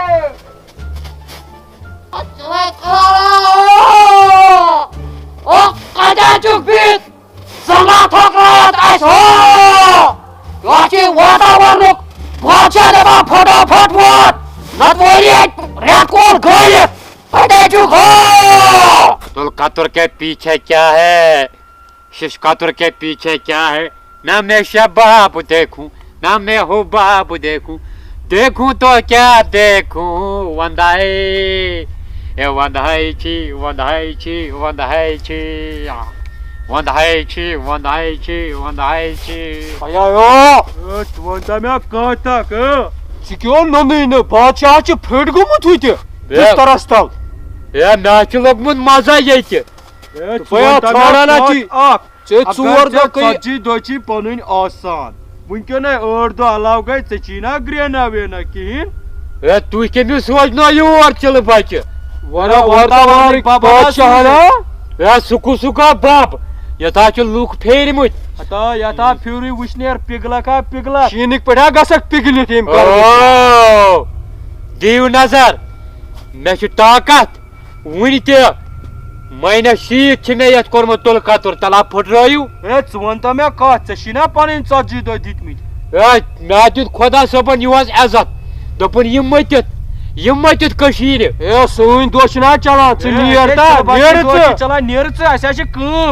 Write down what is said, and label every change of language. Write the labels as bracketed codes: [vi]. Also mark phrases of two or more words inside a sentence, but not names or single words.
[ks] کتٮ۪ن چھُکھ بِہِتھ زنگا پھٹرایت اسہِ یتھ چھِ واتاورنُک بادشاہ دپان فٹافٹ وات نتہٕ وٲری اتہِ رٮ۪تہٕ کول گٲلِتھ کتٮ۪ن چھُکھ [ur] تل کتر کے پیچھے کیا ہے شش کتر کے پیچھے کیا ہے نہ میں شباب دیکھوں نہ میں حباب دیکھوں دیکھوں تو کیا دیکھوں [ks] وندائی اے وندائی چھی وندائی چھی وندائی چھی وندائی چھی وندائی چھی وندائی چھی ونتا مےٚ کتھ ژٕ کیٛاہ ننٕے نہٕ بادشاہ چھُ پھٔٹۍ گوٚمُت ہُتہِ بسترس تل اے مےٚ چھُ لوٚگمُت مزا ییٚتہِ دۄہ چھی پنٕنۍ آسان وٕنکیٚنَے 8 دۄہ علاوٕ گٔے ژےٚ چھی نا گرینا وینا کِہیٖنۍ اے تُہۍ کٔمِس سوزنو یور چِلہٕ بچہِ اے سُکو سُکا بب یتھ ہا چھِ لُکھ پھیرمٕتۍ یتھ آ پھیورٕے وٕشنیر پِگلکھ ہا پِگلکھ شیٖنٕکۍ پٲٹھۍ ہا گژھکھ پِگلِتھ ییٚمہِ دِیِو نظر مےٚ چھُ طاقت وُنہِ تہِ مہینہ شیت میں یت کورمت تل کتر تلا پھٹرٲیِو ہے ژٕ وَنتا مےٚ کتھ ژےٚ چھِی نا پنٕنۍ 40 دۄہ دِتمٕتۍ مےٚ دیُت خۄدا صٲبن یِہُس عزت دوٚپُن یِم مٔتِتھ کٔشیٖرِ ہے سٲنۍ دۄہ چھِنا چلان ژٕ نیر تا نیرٕ ژٕ چلان نیرٕ ژٕ اَسہِ حظ چھِ کٲم